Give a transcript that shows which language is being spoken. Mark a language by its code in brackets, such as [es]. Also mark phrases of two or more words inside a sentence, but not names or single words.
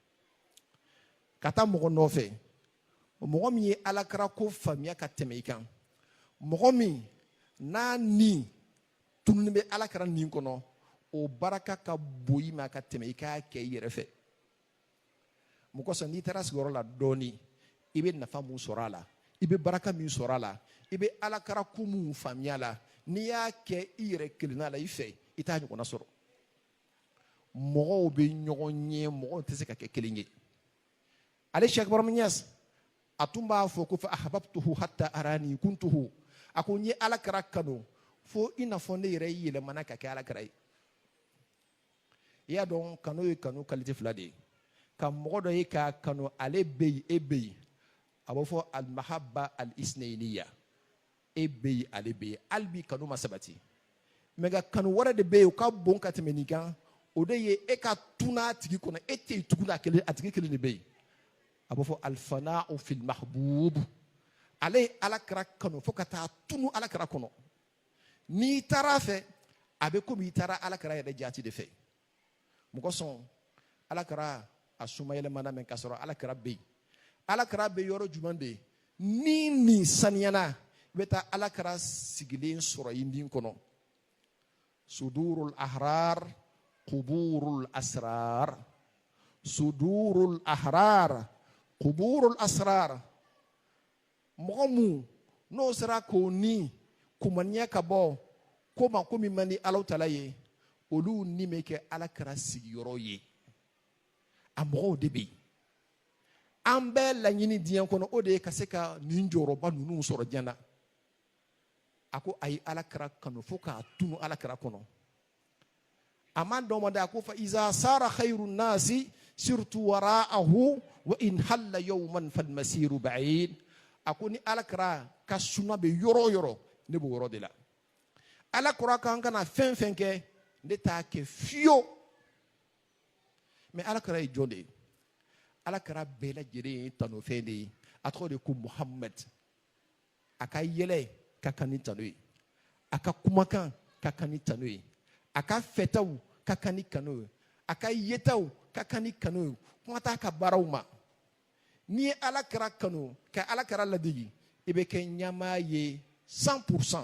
[bm] ka taa mɔgɔ nɔfɛ mɔgɔ min ye alakira ko faamuya ka tɛmɛ i kan mɔgɔ min n'a ni tununi bɛ alakira nin kɔnɔ o baraka ka bon i ma ka tɛmɛ i k'a kɛ i yɛrɛ fɛ mun kosɔn n'i taara sigiyɔrɔ la dɔɔnin i bɛ nafa mun sɔrɔ a la i bɛ baraka min sɔrɔ a la i bɛ alakira ko mun faamuya a la n'i y'a kɛ i yɛrɛ kelenna la i fɛ i t'a ɲɔgɔnna sɔrɔ mɔgɔw bɛ ɲɔgɔn ɲɛ mɔgɔw tɛ se ka kɛ kelen ye ale Cheikh Ibrahima Niass a tun b'a fɔ ko [ar] فأحببته حتى أراني كنته [bm] a ko n ye alakira kanu fo i n'a fɔ ne yɛrɛ yɛlɛmana ka kɛ alakira ye i y'a dɔn kanu ye kanu qualité fila de ye ka mɔgɔ dɔ ye k'a kanu ale bɛ yen e bɛ yen a b'a fɔ [ar] المحبة الاثنينية [bm] e bɛ yen ale bɛ yen hali bi kanu ma sabati mɛ nka kanu wɛrɛ de bɛ yen o ka bon ka tɛmɛ nin kan o de ye e ka tunun a tigi kɔnɔ e tɛ yen tugun a tigi kelen de bɛ yen a b'a fɔ [ar] الفناء في المحبوب [bm] ale ye alakira kanu fo ka taa tunun alakira kɔnɔ n'i taara a fɛ a bɛ komi i taara alakira yɛrɛ jaati de fɛ. Mɔgɔ sɔn alakira a suma yɛlɛmana mɛ k'a sɔrɔ alakira bɛ yen alakira bɛ yɔrɔ jumɛn de ni nin saniyana i bɛ taa alakira sigilen sɔrɔ i nin kɔnɔ [ar] صدور الأحرار قبور الأسرار صدور الأحرار قبور الأسرار [bm] mɔgɔ mun n'o sera k'o ni kumaniya ka bɔ ko ma ko min man di Alahu Taala ye olu ni bɛ kɛ alakira sigiyɔrɔ ye a mɔgɔw de bɛ yen an bɛɛ laɲini diɲɛ kɔnɔ o de ye ka se ka nin jɔyɔrɔba ninnu sɔrɔ diɲɛ na ako ay alakira kanu fo k'a tunu alakira kɔnɔ a ma dɔn ma de a ko [ar] فإذا سار خير الناس [bm] surtout [ar] وراءه وإن حل يوما فالمسير بعيد [bm] a ko ni alakira ka suna bɛ yɔrɔ o yɔrɔ ne b'o yɔrɔ de la alakira kan kana fɛn fɛn kɛ ne t'a kɛ fiyewu mais alakira ye jɔn de ye alakira bɛɛ lajɛlen ye tanofɛn de ye a tɔgɔ de ko muhamad a ka yɛlɛ ka kan ni tano ye a ka kumakan ka kan ni tano ye a ka fɛtaw ka kan ni kanu ye a ka yetaw ka kan ni kanu ye kuma t'a ka baaraw ma n'i ye alakira kanu ka alakira ladegi i bɛ kɛ ɲɛmaa ye 100%.